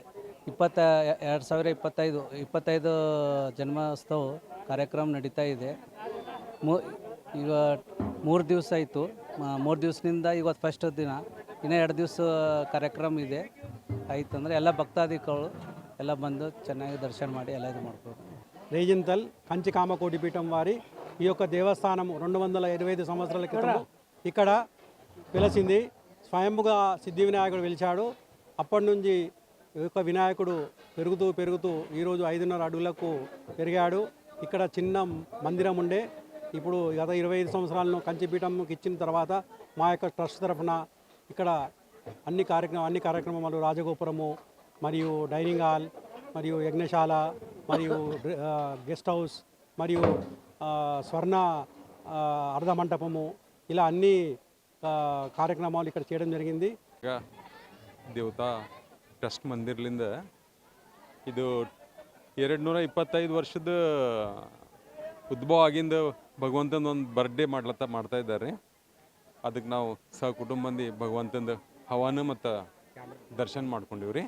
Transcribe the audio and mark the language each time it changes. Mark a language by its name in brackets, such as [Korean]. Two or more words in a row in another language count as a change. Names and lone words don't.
[Kannada] 2025 ಜನ್ಮೋತ್ಸವ ಕಾರ್ಯಕ್ರಮ ನಡೀತಾ ಇದೆ. ಈಗ 3 ದಿವಸ ಆಯಿತು. 3 ದಿವಸದಿಂದ ಇವತ್ತು ಫಸ್ಟ್ ದಿನ, ಇನ್ನೂ 2 ದಿವಸ ಕಾರ್ಯಕ್ರಮ ಇದೆ. ಆಯ್ತಂದರೆ ಎಲ್ಲ భక్తాదిಗಳು ಎಲ್ಲ ಬಂದು ಚೆನ್ನಾಗಿ దర్శన ಮಾಡಿ ಎಲ್ಲ ఇది ಮಾಡ್ಬೋದು. [Telugu] రేజంతల్ కంచి కామకోటి పీఠం వారి ఈ యొక్క దేవస్థానం 225 సంవత్సరాల క్రితం ఇక్కడ వెలసింది. స్వయంభుగా సిద్ధి వినాయకుడు వెలిచాడు. అప్పటి నుంచి ఈ యొక్క వినాయకుడు పెరుగుతూ ఈరోజు 5.5 అడుగులకు పెరిగాడు. ఇక్కడ చిన్న మందిరం ఉండే, ఇప్పుడు గత 25 సంవత్సరాలను కంచిపీఠంకి ఇచ్చిన తర్వాత మా యొక్క ట్రస్ట్ తరఫున ఇక్కడ అన్ని కార్యక్రమాలు రాజగోపురము మరియు డైనింగ్ హాల్ మరియు యజ్ఞశాల మరియు గెస్ట్ హౌస్ మరియు స్వర్ణ అర్ధమంటపము ఇలా అన్ని కార్యక్రమాలు ఇక్కడ చేయడం జరిగింది. [Kannada] ದೇವತಾ ಟ್ರಸ್ಟ್ ಮಂದಿರ್ಲಿಂದ ಇದು 225 ವರ್ಷದ ಉದ್ಭವ ಆಗಿಂದ ಭಗವಂತನ ಒಂದು ಬರ್ಡೇ ಮಾಡ್ತಾ ಇದ್ದಾರೆ. ಅದಕ್ಕೆ ನಾವು ಕುಟುಂಬಂದಿ ಭಗವಂತಂದ ಹವನ ಮತ್ತು ದರ್ಶನ ಮಾಡ್ಕೊಂಡಿವ್ರಿ.